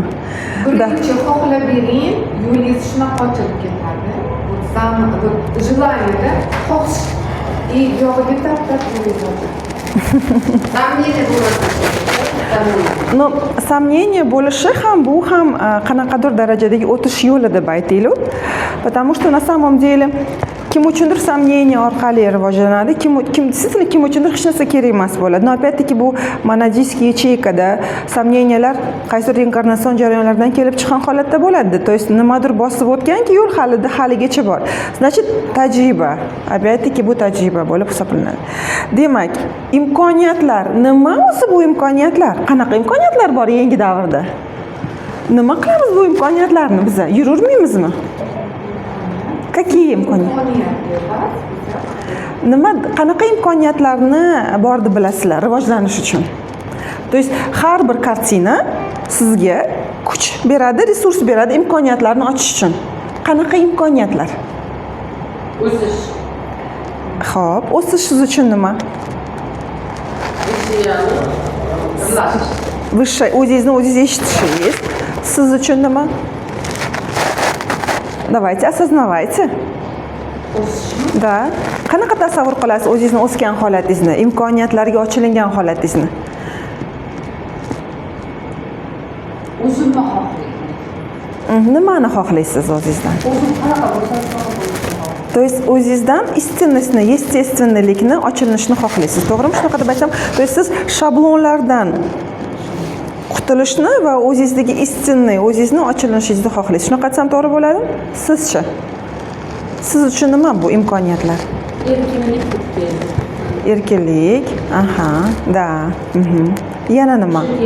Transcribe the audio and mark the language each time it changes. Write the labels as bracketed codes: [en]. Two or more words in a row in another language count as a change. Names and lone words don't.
[uz] Birinchi xohlab bering, yo'lingiz shunaqa ochilib ketadi. Желание, xohish и yog'iga tap-tap yo'lingiz. Сомнение bo'ladi. [ru] Но, сомнение [uz] bo'lishi ham bu ham qanaqadir darajadagi o'tish yo'li deb aytaylik. [ru] Потому что на самом деле [uz] kim uchundir сомнение orqali rivojlanadi, kim uchundir hech narsa kerak emas bo'ladi. [ru] Но опять-таки [uz] bu [ru] монадийский ячейкада [uz] сомнениялар qaysi reinkarnatsion jarayonlardan kelib chiqqan holatda bo'ladi. [ru] То есть [uz] nimadir bosib o'tganki, yo'l haligacha bor. Значит, tajriba. Опять-таки bu tajriba bo'lib hisoblanadi. Demak, imkoniyatlar nima o'zi bu imkoniyatlar? Qanaqa imkoniyatlar bor yangi davrda? Nima qilamiz bu imkoniyatlarni biz? Yururmaymizmi? Какие imkoniyatlar? Nima qanaqa imkoniyatlarni bor deb bilasizlar rivojlanish uchun? [ru] То есть [uz] har bir kartina sizga kuch beradi, resurs beradi imkoniyatlarni ochish uchun. Qanaqa imkoniyatlar? O'sish. Xo'p, o'sish siz uchun nima? Высшее, o'zingizni o'zingiz eshitishingiz siz uchun nima? [ru] Давайте, осознавайте. [uz] O'sishni Да. Qanaqa tasavvur qilasiz o'zingizni o'sgan holatingizni, imkoniyatlarga ochilingan holatingizni? o'zimni xohlayman. Nimani xohlaysiz o'zingizdan? O'zim qanaqa bo'lsa shunaqa bo'lishni xohlayman. [ru] То есть [uz] o'zingizdan истинностьni, естественныйlikni, ochilishni xohlaysiz. To'g'rimi? Shunaqa deb aytsam, [ru] то есть [uz] siz shablonlardan qutulishni va o'zingizdagi istinni, o'zingizni ochilishingizni xohlaysiz. Shunaqa aytsam to'g'ri bo'ladimi? Sizchi? Siz uchun nima bu imkoniyatlar? Erkinlik deb keldi. Erkinlik, aha, да. Yana nima?